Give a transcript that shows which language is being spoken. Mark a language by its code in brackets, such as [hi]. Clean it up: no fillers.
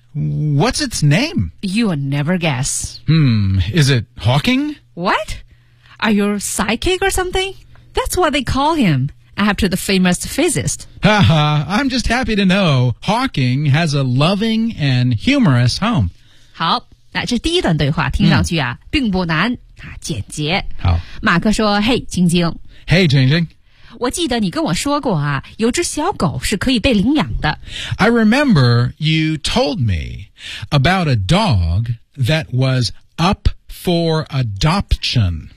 [en] What's its name? You'll never guess. Is it Hawking? What? Are you a psychic or something? That's what they call him, after the famous physicist. Haha, I'm just happy to know Hawking has a loving and humorous home. [zh] 好，那这第一段对话听上去啊、mm. 并不难啊，简洁。好，马克说 ,Hey, 晶晶。 [en] Hey, 晶晶。 [zh] 我记得你跟我说过啊，有只小狗是可以被领养的。 [en] I remember you told me about a dog that was up for adoption.